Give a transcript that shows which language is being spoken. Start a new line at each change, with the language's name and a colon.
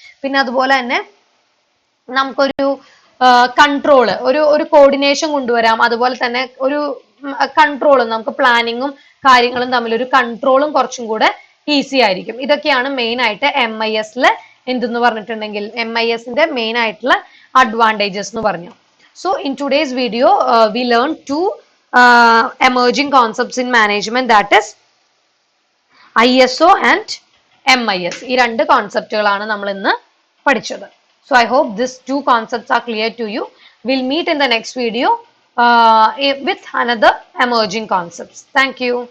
Malayalam: പിന്നെ അതുപോലെ തന്നെ നമുക്കൊരു കൺട്രോള്, ഒരു കോർഡിനേഷൻ കൊണ്ടുവരാം. അതുപോലെ തന്നെ ഒരു കൺട്രോളും, നമുക്ക് പ്ലാനിങ്ങും കാര്യങ്ങളും തമ്മിൽ ഒരു കൺട്രോളും കുറച്ചും കൂടെ ഈസി ആയിരിക്കും. ഇതൊക്കെയാണ് മെയിൻ ആയിട്ട് MISല് എന്തെന്ന് പറഞ്ഞിട്ടുണ്ടെങ്കിൽ MISന്റെ മെയിൻ ആയിട്ടുള്ള അഡ്വാൻറ്റേജസ് എന്ന് പറഞ്ഞു.
English: So in today's video we learn 2 emerging concepts in management, that is ISO and MIS.
Malayalam: ഈ 2 കോൺസെപ്റ്റുകളാണ് നമ്മൾ ഇന്ന് പഠിച്ചത്.
English: So I hope these 2 concepts are clear to you. We'll meet in the next video with another emerging concepts. Thank you.